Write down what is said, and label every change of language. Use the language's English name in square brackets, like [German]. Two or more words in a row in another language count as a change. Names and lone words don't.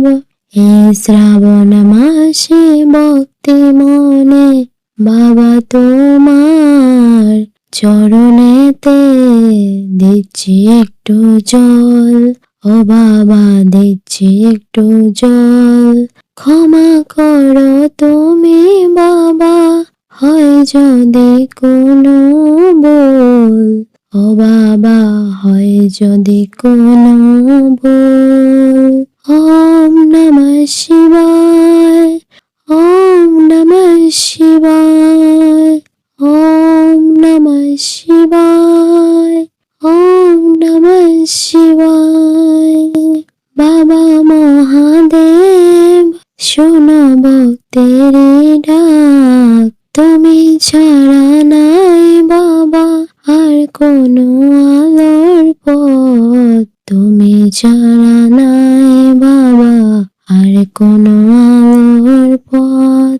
[Bangla] এই শ্রাবণ মাসে ভক্তি মনে বাবা তোমার চরণেতে দিচ্ছি একটু জল, ও বাবা দিচ্ছি একটু জল। ক্ষমা করো তুমি বাবা, হয় যদি কোনো ভুল, ও বাবা হয় যদি কোনো ভুল। [Sanskrit] ওম নমঃ শিবায়, ওম নমঃ শিবায়, ওম নমঃ শিবায়, ওম নমঃ শিবায়। [Bangla] বাবা মহাদেব শোনো ভক্তের ডাক, তুমি ছাড়া নাই বাবা আর কোনো আলোর পথ, তুমি ছাড়া নাই বাবা আর কোনো আলোর পথ।